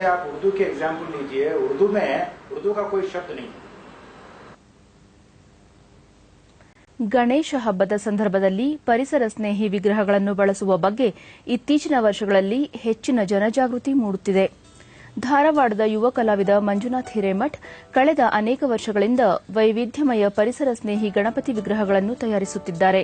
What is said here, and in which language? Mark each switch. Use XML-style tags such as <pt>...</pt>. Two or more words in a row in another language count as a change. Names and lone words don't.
<hi>आप उर्दू के एग्जाम्पल लीजिए, उर्दू में उर्दू का कोई शब्द नहीं।</hi> <kn>ಗಣೇಶ ಹಬ್ಬದ ಸಂದರ್ಭದಲ್ಲಿ ಪರಿಸರ ಸ್ನೇಹಿ ವಿಗ್ರಹಗಳನ್ನು ಬಳಸುವ ಬಗ್ಗೆ ಇತ್ತೀಚಿನ ವರ್ಷಗಳಲ್ಲಿ ಹೆಚ್ಚಿನ ಜನಜಾಗೃತಿ ಮೂಡುತ್ತಿದೆ. ಧಾರವಾಡದ ಯುವ ಕಲಾವಿದ ಮಂಜುನಾಥ್ ಹಿರೇಮಠ್ ಕಳೆದ ಅನೇಕ ವರ್ಷಗಳಿಂದ ವೈವಿಧ್ಯಮಯ ಪರಿಸರ ಸ್ನೇಹಿ ಗಣಪತಿ ವಿಗ್ರಹಗಳನ್ನು ತಯಾರಿಸುತ್ತಿದ್ದಾರೆ.</kn>